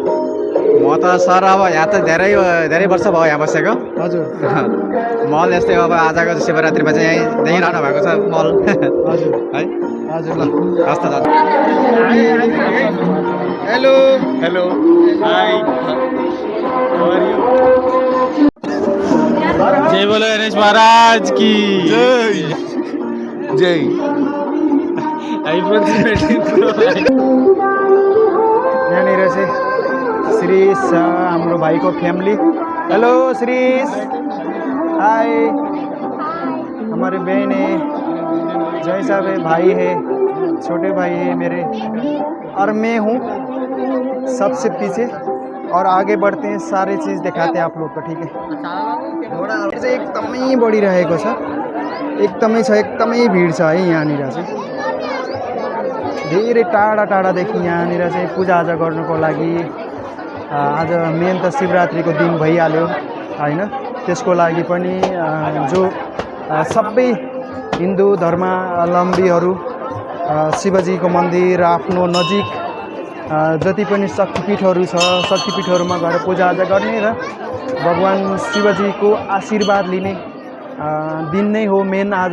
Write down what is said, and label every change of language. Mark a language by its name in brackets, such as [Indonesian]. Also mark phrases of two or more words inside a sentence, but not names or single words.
[Nepali] म त सर अब यहाँ त धेरै वर्ष भयो यहाँ बसेको। हजुर। मल यस्तै अब आजको शिवरात्रिमा चाहिँ यहीँ देखिरहनु भएको छ मल। हजुर है हजुर। ल हस् त दाजु। हेलो [English] hello, hi, [Hindi] जय बोलो गणेश महाराज की जय जय। [Nepali] यहाँनिर चाहिँ श्रीष हाम्रो भाइको फ्यामिली। हेलो श्रीष, [Hindi] हाय, हमारे बहन है, जय साहब है, भाई है, छोटे भाई है मेरे, और मैं हूँ सबसे पीछे। और आगे बढ़ते हैं, सारे चीज़ दिखाते हैं आप लोग को, ठीक है। [Nepali] घोडा चाहिँ एकदमै बढिरहेको छ, एकदमै भिड छ है यहाँनिर चाहिँ। धेरै टाढा टाढादेखि यहाँनिर चाहिँ पूजाआजा गर्नुको लागि आज मेन त शिवरात्रिको दिन भइहाल्यो होइन, त्यसको लागि पनि जो सबै हिन्दू धर्मावलम्बीहरू शिवजीको मन्दिर आफ्नो नजिक जति पनि शक्तिपीठहरू छ शक्तिपीठहरूमा गएर पूजाआजा गर्ने र भगवान् शिवजीको आशीर्वाद लिने दिन नै हो मेन आज।